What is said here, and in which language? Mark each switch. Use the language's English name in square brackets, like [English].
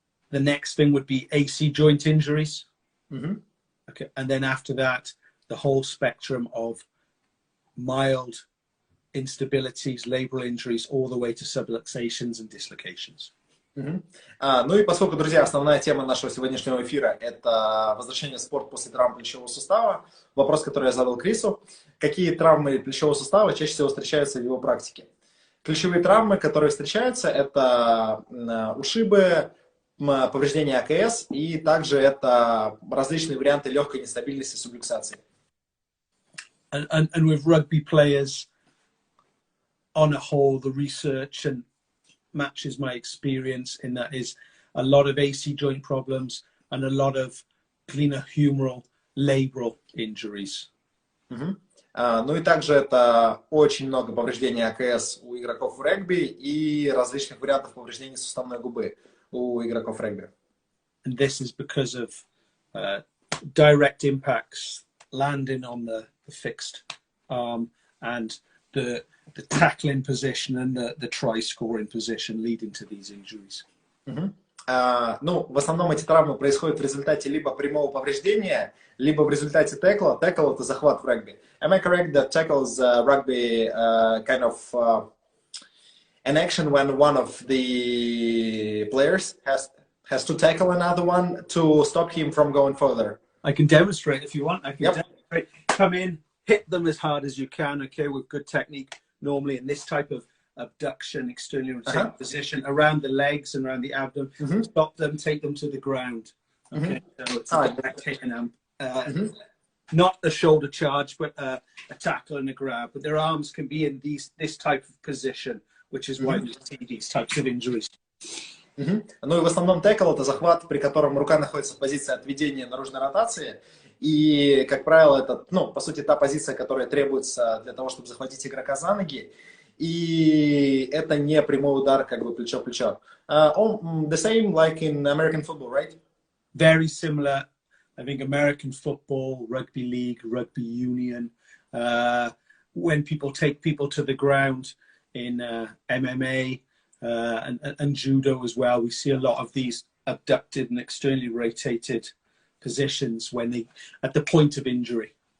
[English] The next thing would be AC joint injuries. Okay, and then after that, the whole spectrum of mild instabilities, labral injuries, all the way to subluxations and dislocations. [Russian] Ну и поскольку, друзья, основная тема нашего сегодняшнего эфира – это возвращение в спорт после травм плечевого сустава, вопрос, который я задал Крису: какие травмы плечевого сустава чаще всего встречаются в его практике? Ключевые травмы, которые встречаются, это ушибы, повреждения АКС, и также это различные варианты легкой нестабильности сублюксации. [English] And with rugby players, on a whole, the research and matches my experience in that is a lot of AC joint problems and a lot of glenohumeral labral injuries. [Russian] Ну и также это очень много повреждений АКС у игроков в регби и различных вариантов повреждений суставной губы у игроков регби. [English] And this is because of direct impacts landing on the fixed arm and the tackling position and the try scoring position leading to these injuries. [Russian] Ну, в основном эти травмы происходят в результате либо прямого повреждения, либо в результате текла. Текл — это захват в регби. [English] Am I correct that tackle is rugby kind of an action when one of the players has to tackle another one to stop him from going further? I can demonstrate if you want. I can demonstrate. Come in, hit them as hard as you can, okay, with good technique. Normally in this type of abduction, externally rotating position, around the legs and around the abdomen, stop them, take them to the ground. Okay, so it's a direct hit and not a shoulder charge, but a tackle and a grab. But their arms can be in this type of position, which is why we see these types of injuries. [Russian] Ну и в основном текл — это захват, при котором рука находится в позиции отведения наружной ротации. И, как правило, это, ну, по сути, та позиция, которая требуется для того, чтобы захватить игрока за ноги. И это не прямой удар, как бы плечо в плечо. [English] The same like in American football, right? Very similar. I think American football, rugby league, rugby union, when people take people to the ground in MMA and judo as well, we see a lot of these abducted and externally rotated positions when they at the point of injury.